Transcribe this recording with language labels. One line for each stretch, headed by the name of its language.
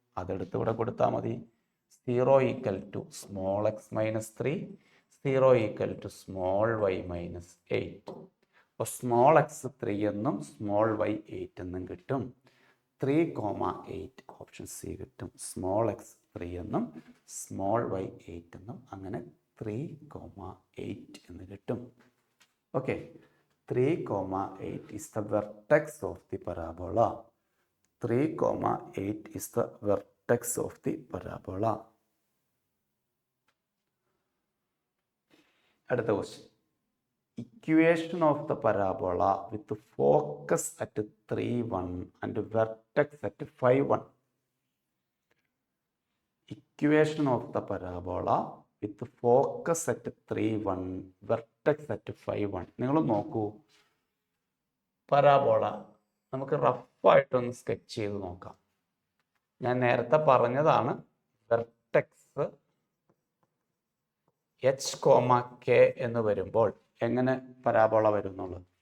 Malayalam: അതെടുത്ത് ഇവിടെ കൊടുത്താൽ മതി.
English: 0 equal to small x - 3, 0 equal to small y - 8.
Malayalam: അപ്പോൾ സ്മോൾ x 3 എന്നും സ്മോൾ y 8 എന്നും കിട്ടും. 3,8 ഓപ്ഷൻ സി കിട്ടും. സ്മോൾ x 3 എന്നും സ്മോൾ y 8 എന്നും, അങ്ങനെ 3,8 എന്ന് കിട്ടും.
English: Okay, 3,8 is the vertex of the parabola. 3,8 is the vertex of the parabola.
Malayalam: അടുത്ത question,
English: equation of the parabola with focus at 3,1 and vertex at 5,1. Equation of the parabola with focus at 3, 1 vertex at 5, 1.
Malayalam: നിങ്ങൾ നോക്കൂ, parabola നമുക്ക് റഫായിട്ടൊന്ന് sketch ചെയ്ത് നോക്കാം. ഞാൻ നേരത്തെ പറഞ്ഞതാണ് vertex H comma K എന്ന് വരുമ്പോൾ എങ്ങനെ പരാബോള വരുന്നുള്ളൂ.